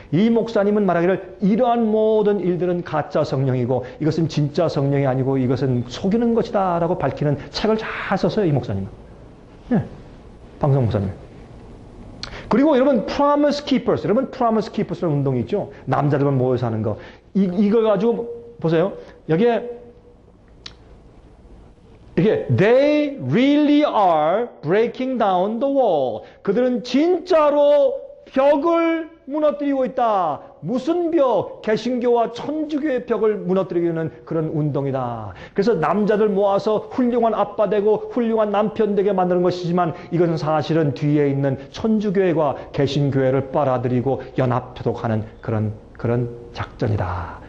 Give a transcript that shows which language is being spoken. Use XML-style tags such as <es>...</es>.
<ko>이 목사님은 말하기를 이러한 모든 일들은 가짜 성령이고 이것은 진짜 성령이 아니고 이것은 속이는 것이다 라고 밝히는 책을 잘 썼어요. 이 목사님은. 네, 방송 목사님. 그리고 여러분 Promise Keepers, 여러분 Promise Keepers라는 운동이 있죠. 남자들만 모여서 하는 거. 이걸 가지고 보세요. 여기에</ko> <en>They really are breaking down the wall.</en> <ko>그들은 진짜로 벽을 무너뜨리고 있다. 무슨 벽? 개신교와 천주교의 벽을 무너뜨리는 그런 운동이다. 그래서 남자들 모아서 훌륭한 아빠 되고 훌륭한 남편 되게 만드는 것이지만 이것은 사실은 뒤에 있는 천주교회와 개신교회를 빨아들이고 연합하도록 하는 그런 작전이다.</ko>